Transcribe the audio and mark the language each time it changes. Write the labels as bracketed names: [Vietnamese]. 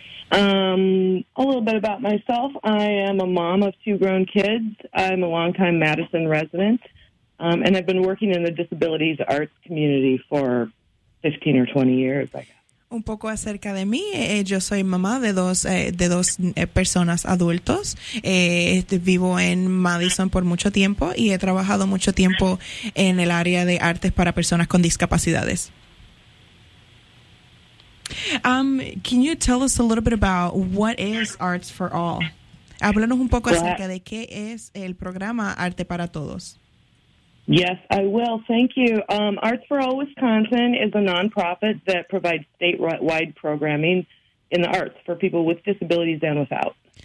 [English] A little bit about myself. I am a mom of two grown kids. I'm a longtime Madison resident, and I've been working in the disabilities arts community for 15 or 20 years, I guess. [Spanish] Un poco acerca de mí, yo soy mamá de dos personas adultos. Vivo en Madison por mucho tiempo y he trabajado mucho tiempo en el área de artes para personas con discapacidades. [English] Can you tell us a little bit about what is Arts for All? [Spanish] Háblanos un poco acerca de qué es el programa Arte para Todos. [English] Yes, I will. Thank you. Arts for All Wisconsin is a nonprofit that provides statewide programming in the arts for people with disabilities and without.